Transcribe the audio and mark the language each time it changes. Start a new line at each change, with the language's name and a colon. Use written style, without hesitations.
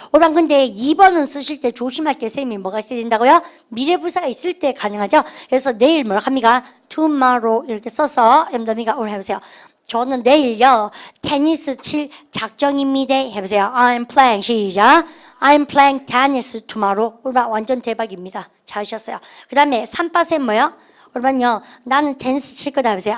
Korean: 오란 근데 2번은 쓰실 때 조심할 게 쌤이 뭐가 있어야 된다고요? 미래부사가 있을 때 가능하죠. 그래서 내일 뭐라 합니까? tomorrow 이렇게 써서 여러분들 오늘 해보세요. 저는 내일요 테니스 칠 작정입니다. 해보세요.
English: I'm playing 시작. I'm playing tennis tomorrow.
Korean: 오란 완전 대박입니다. 잘하셨어요. 그 다음에 3빠쌤 뭐요? 그러면요 나는 테니스 칠 거다 해보세요.